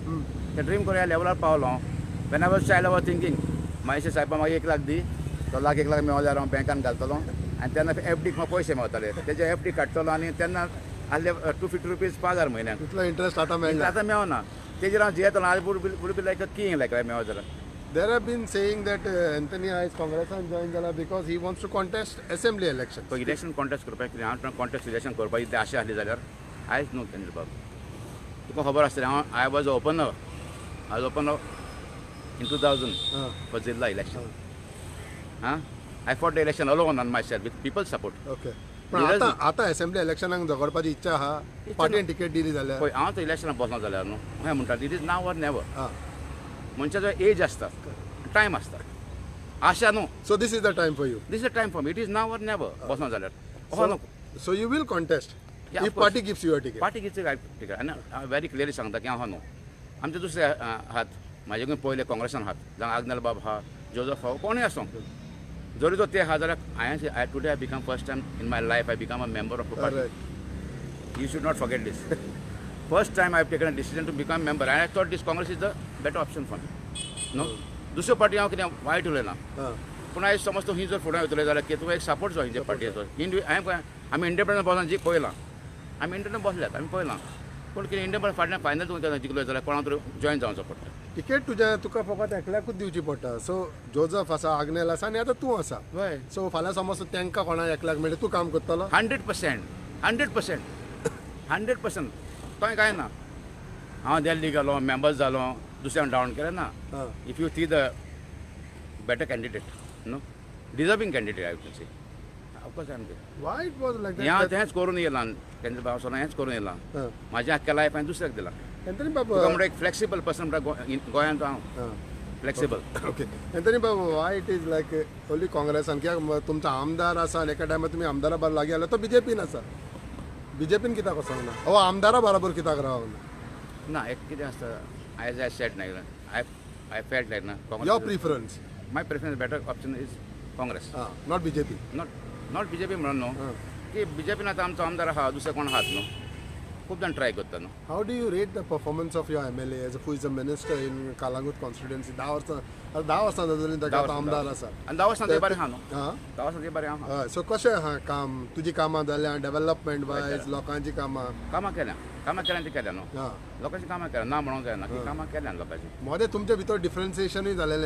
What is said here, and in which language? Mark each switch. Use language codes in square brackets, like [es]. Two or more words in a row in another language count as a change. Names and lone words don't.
[kok] ते ड्रीम करून ह्या लेवलार पावलो. [en] When I was child I was thinking [kok] मागीर साहेबा म्हाका 1 लाख दी. तो लाख 1 लाख मेळो जाल्यार हांव बँकान घालतलो आनी तेन्ना FD म्हाका पयशे मेळटले. तेजे FD काडटलो आनी तेन्ना आहले 250 रुपीज पगार म्हयन्याक. तितलो इंटरेस्ट आतां मेळना. आतां मेळना. तेजेर हांव जियेतलो. [en] I would be like a king like [kok] मेळो जाल्यार. [en] There have been saying that Anthony has Congress and joined Jala because he wants to contest assembly election. [kok] तो [en] election contest [kok] करपाक कितें हांव [en] contest election [kok] करपाक इतली आशा आहली जाल्यार आयज न्हू केंद्र बाबू. तुका खबर आसतलें हांव [en] I was opener in 2000 for Zilla election. I fought the election alone on myself with people's support. Okay. [kok] पण आता असेंब्ली इलेक्शनाक झगडपाची इच्छा आहा. पार्टीन तिकेट दिली जाल्यार. पळय हांव तो इलेक्शनाक बसना जाल्यार न्हू हांवें म्हणटा [en] it is now or never. [kok] मनशाचो एज आसता, टायम आसता, आशा न्हू. [en] So this is the time for you. This is the time for me. It is now or never. [kok] बसना जाल्यार हो न्हू. [en] So you will contest Yeah, if of course. party gives you a ticket. [kok] पार्टी कितें काय टिकेट आनी हांव [en] very clearly [kok] सांगता की हांव न्हू. आमचे दुसरे आहात म्हाजे कडेन पयले काँग्रेसान आहात जावं आग्नेल बाब आहा जोजफ आहा कोणूय आसूं. जरी तो ते आहा जाल्यार [en] I today I become first time in my life I become a member of a party. Correct. You should not forget this. First time I have taken a decision to become a member, and I thought this Congress is the better option for me. No? [kok] दुसऱ्यो पार्टी हांव कितें वायट उलयना. पूण आयज समज तूं ही जर फुडें वयतले जाल्यार की तुका एक सपोर्ट जाय हिंचे पार्टीचो. हांवें आमी इंडिपेंडंट बसोन जी पळयलां. आमी इंडिपेंडंट बसल्यात आमी पळयलां. पूण कितें इंडिपेंडंट फाटल्यान फायनल तुका जिखलो जाल्यार कोणा तरी जॉयन जावचो पडटा. तिकेट तुका फकत एकल्याकूच दिवची पडटा. सो जोजफ आसा, आग्नेल आसा आनी आतां तूं आसा. हय. सो फाल्यां समज तांकां कोणा एकल्याक मेळटा तूं काम करतलो. 100%. तोय कांय ना. हांव दिल्ली गेलो मेंबर जालो दुसऱ्यान डावन केलें ना. [en] If you see the better candidate no deserving candidate I would say of course I am there. Why it was like [kok] हांव [en] that? [kok] तेंच करून येयलां. केंद्र बाबा हेंच करून येयलां. म्हाज्या आख्ख्या लायफ हांवें दुसऱ्याक दिलां. Anthony तुका बाबा. म्हणटा एक [en] flexible person [kok] म्हणटा गोंयांत हांव फ्लेक्सिबल. ओके. एंथनी बाबा, [en] why it is like only [kok] काँग्रेसान कित्याक तुमचो आमदार आसा आनी एका टायमार तुमी आमदारा बरोबर लागीं आसलो तो बीजेपीन आसा. बीजेपीन कित्याक वचोंक ना? हो आमदारा बरोबर कित्याक रावंक ना? ना एक कितें आसता [en] as I said [kok] ना [en] I felt like [kok] ना [en] Your preference? My preference better option is Congress. Not BJP. Not BJP [kok] म्हणून न्हू की बीजेपीन आतां आमचो आमदार आहा दुसरे कोण आहात न्हू. खूब जाण ट्राय करता न्हू. [en] How do you rate the performance of your MLA as who is a minister in Kalangut constituency? [kok] 10 वर्सां जाली ताका आतां आमदार आसा. आनी 10 वर्सां ते बरें आहा न्हू. हां. 10 वर्सां ते बरें आहा. सो कशें आहा काम? तुजी कामां जाल्या [en] development wise [kok] लोकांची कामां. कामां केल्यां ती केल्या न्हू. लोकांची कामां केल्या ना म्हणूंक जायना की कामां केल्या लोकांची. मोदे तुमच्या भितर डिफरन्सिएशनूय जालेलें